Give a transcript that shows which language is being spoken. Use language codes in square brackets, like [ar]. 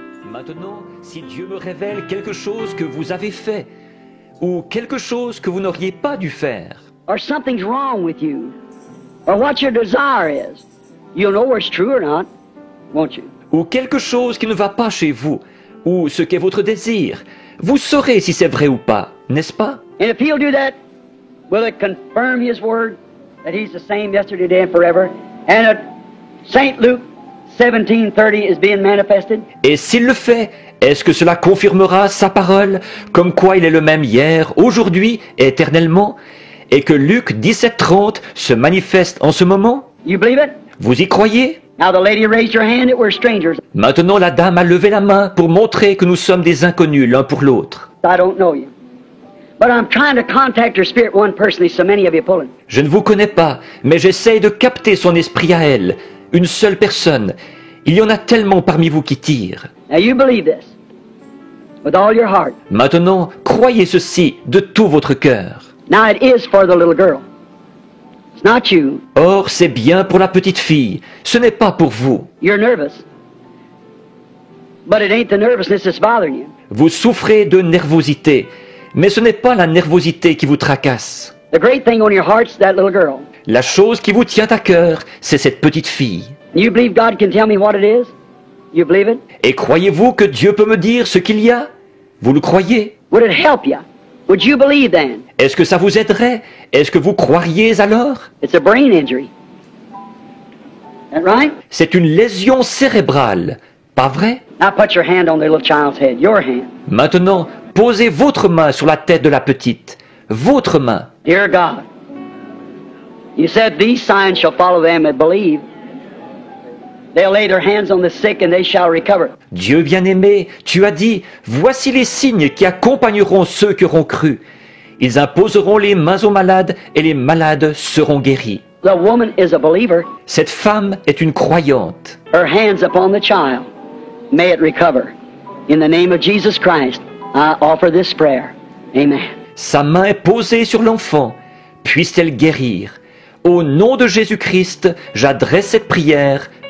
[fr] Maintenant, si Dieu me révèle quelque chose que vous avez fait, ou quelque chose que vous n'auriez pas dû faire, [en] or something's wrong with you, or what your desire is, you'll know whether it's true or not, won't you? [fr] ou quelque chose qui ne va pas chez vous, ou ce qu'est votre désir, vous saurez si c'est vrai ou pas, n'est-ce pas? [en] And if he'll do that, will it confirm his word that he's the same yesterday, today, and forever? And that St. Luke 17:30 is being manifested? [fr] Et s'il le fait, Est-ce que cela confirmera sa parole, comme quoi il est le même hier, aujourd'hui et éternellement, et que Luc 17:30 se manifeste en ce moment? [en] You believe it? [fr] Vous y croyez? [en] Now the lady raised her hand that we're strangers. [fr] Maintenant la dame a levé la main pour montrer que nous sommes des inconnus l'un pour l'autre. [en] I don't know you. But I'm trying to contact her spirit one personally, so many of you pulling. [fr] Je ne vous connais pas, mais j'essaye de capter son esprit à elle, une seule personne. Il y en a tellement parmi vous qui tirent. [en] Now you believe this with all your heart. [fr] Maintenant, croyez ceci de tout votre cœur. [en] Now it is for the little girl. It's not you. [fr] Or, c'est bien pour la petite fille, ce n'est pas pour vous. [en] You're nervous. But it ain't the nervousness that's bothering you. [fr] Vous souffrez de nervosité, mais ce n'est pas la nervosité qui vous tracasse. [en] The great thing on your heart's that little girl. [fr] La chose qui vous tient à cœur, c'est cette petite fille. [en] You believe God can tell me what it is? You believe it? [fr] Et croyez-vous que Dieu peut me dire ce qu'il y a? Vous le croyez? [en] Would it help you? Would you believe then? [fr] Est-ce que ça vous aiderait? Est-ce que vous croiriez alors? [en] It's a brain injury. That right? [fr] C'est une lésion cérébrale, pas vrai? [en] Now put your hand on the little child's head. Your hand. [fr] Maintenant, posez votre main sur la tête de la petite. Votre main. [en] Dear God, you said these signs shall follow them that believe. They'll lay their hands on the sick and they shall recover. [fr] Dieu bien-aimé, tu as dit, voici les signes qui accompagneront ceux qui auront cru. Ils imposeront les mains aux malades et les malades seront guéris. [en] The woman is a believer. [fr] Cette femme est une croyante. [en] Her hands upon the child. May it recover. In the name of Jesus Christ, I offer this prayer. Amen. [fr] Sa main est posée sur l'enfant. Puisse-t-elle guérir. Au nom de Jésus-Christ, j'adresse cette prière.